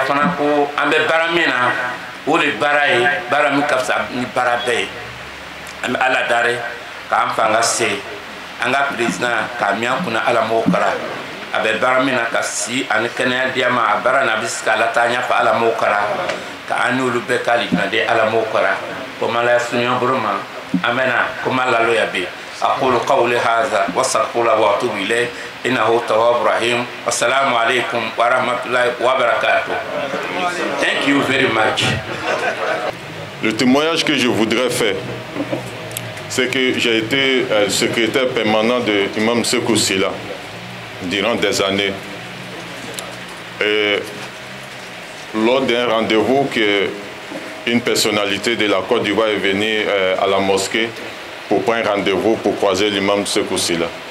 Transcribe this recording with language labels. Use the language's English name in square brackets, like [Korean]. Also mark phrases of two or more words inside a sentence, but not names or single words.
[Bambara] fana ko an bɛ baara min na o de baara ye baara min ka fisa ni baara bɛɛ ye an bɛ ala dari k'an fanga se an ka président k'a mi an kunna ala m'o kala a bɛ baara min na ka si ani kɛnɛya diya ma a baara na a bɛ se ka ala taa ɲɛfɛ ala m'o kala ka an n'olu bɛɛ ka lijinaden ala m'o kala komi ala ye sunuya bolo ma an bɛ na komi alaloya bɛ [Arabic] أقول قولي هذا واستغفر الله وأتوب إليه إنه تواب رحيم والسلام عليكم ورحمة الله وبركاته. [English] Thank you very much. [French] Le témoignage que je voudrais faire, c'est que j'ai été secrétaire permanent de Imam Sekou Sylla durant des années. Et lors d'un rendez-vous qu'une personnalité de la Côte d'Ivoire est venue à la mosquée pour prendre un rendez-vous pour croiser l'imam Sekou Sylla.